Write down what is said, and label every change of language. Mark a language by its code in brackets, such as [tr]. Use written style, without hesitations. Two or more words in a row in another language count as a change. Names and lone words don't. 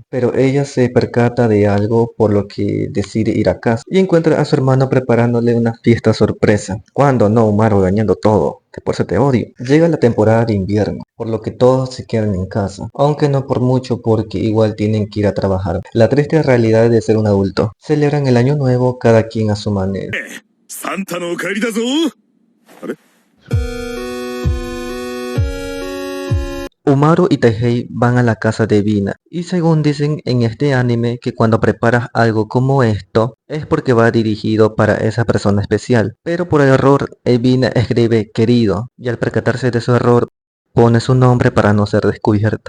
[es] Pero ella se percata de algo por lo que decide ir a casa y encuentra a su hermano preparándole una fiesta sorpresa. Cuando no, Umaru dañando todo, que por eso te odio. Llega la temporada de invierno, por lo que todos se quedan en casa, aunque no por mucho porque igual tienen que ir a trabajar. La triste realidad de ser un adulto. Celebran el año nuevo cada quien a su manera. [ja] サンタのお帰りだぞあれ [es] Umaru y Taihei van a la casa de Vina, y según dicen en este anime que cuando preparas algo como esto, es porque va dirigido para esa persona especial, pero por error Vina escribe querido, y al percatarse de su error, pone su nombre para no ser descubierta.